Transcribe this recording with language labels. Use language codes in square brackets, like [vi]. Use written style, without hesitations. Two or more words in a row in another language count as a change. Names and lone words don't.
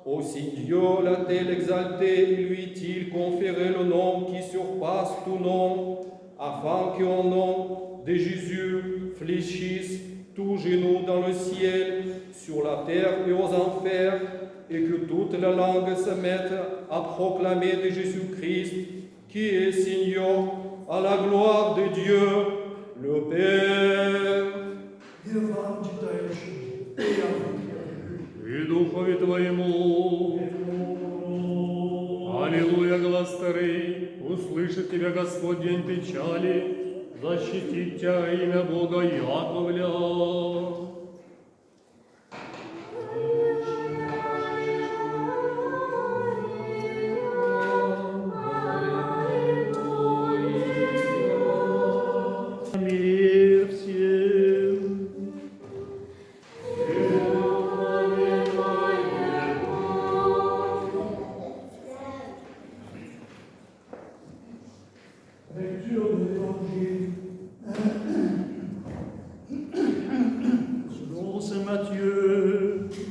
[fr] Aussi Dieu l'a-t-il exalté et lui a-t-il conféré le nom qui surpasse tout nom, afin qu'au nom de Jésus fléchisse tout genou dans le ciel, sur la terre et aux enfers, et que toute la langue se mette à proclamer de Jésus-Christ, qui est Seigneur, à la gloire de Dieu, le Père. [ru] И вам, читающим, и я вам [cu] И Духове Твоему. [ru] Аллилуйя, глаз старый, услышит Тебя Господь день печали, защитит Тебя имя Бога Яковля. Мир всем. [fr] Lecture de l'Évangile Selon Saint Matthieu.